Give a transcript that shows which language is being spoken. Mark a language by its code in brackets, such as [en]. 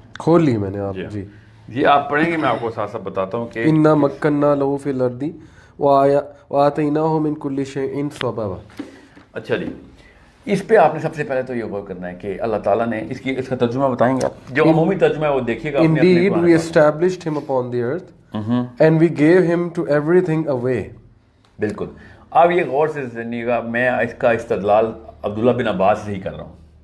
[ur] کھول لی میں نے آپ. جی جی آپ پڑھیں گے, میں آپ کو ساتھ ساتھ بتاتا ہوں کہ [ar] انا مکننا لہو فی الارض وآتیناہ من کل شیء سببا. [ur] اچھا جی, اس پہ آپ نے سب سے پہلے تو یہ غور کرنا ہے کہ اللہ تعالیٰ نے اس کا ترجمہ بتائیں گے آپ, جو عمومی ترجمہ ہے وہ دیکھیے گا. [en] Indeed we established him upon the earth and we gave him to everything away. [ur] بالکل. اب یہ غور سے سنیے گا, میں اس کا استدلال عبداللہ بن عباس سے ہی کر رہا ہوں,